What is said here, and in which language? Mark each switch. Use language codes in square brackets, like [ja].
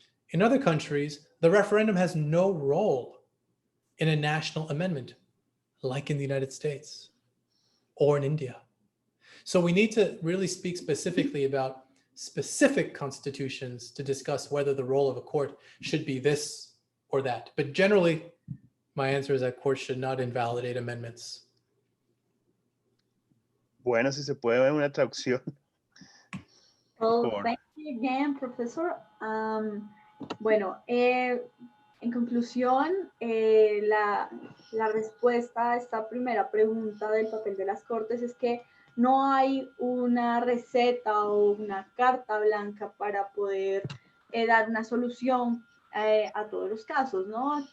[en] In other countries, the referendum has no role in a national amendment, like in the United States or in India. So we need to really speak specifically about specific constitutions to discuss whether the role of a court should be this or that. But generally, my answer is that courts should not invalidate amendments. [es] Bueno, si se puede ver una traducción. [en] Well, thank you again, Professor. [es] Bueno, en conclusión, la respuesta a esta primera pregunta del papel de las Cortes es que no hay una receta o una carta blanca para poder dar una solución a todos los casos, ¿no?